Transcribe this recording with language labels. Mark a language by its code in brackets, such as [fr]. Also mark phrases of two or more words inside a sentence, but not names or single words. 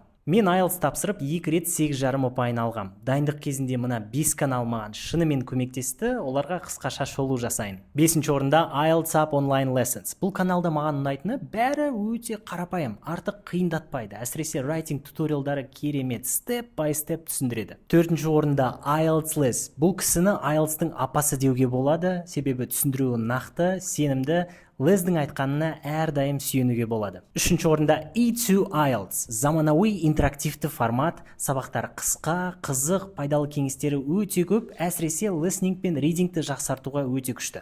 [kk] Мен IELTS тапсырып 2 рет 8,5 ұпайын алғам. Дайындық кезінде мына 5 канал маған шынымен көмектесті, оларға қысқаша шолу жасайын. 5-ші орында IELTS Up Online Lessons. Бұл каналда маған ұнайтыны бәрі өте қарапайым, артық қиындатпайды. Әсіресе writing туториалдары керемет, [en] step by step түсіндіреді. [kk] 4-ші орында IELTS Less. Бұл кісіні IELTS-тың апасы деуге болады, себебі түсіндіруі нақты, сенімді, Лездің айтқанына әрдайым сүйенуге болады. 3-ші орында E2 IELTS. Заманауи интерактивті формат, сабақтар қысқа, қызық, пайдалы кеңестері өте көп, әсіресе listening пен readingті жақсартуға өте күшті.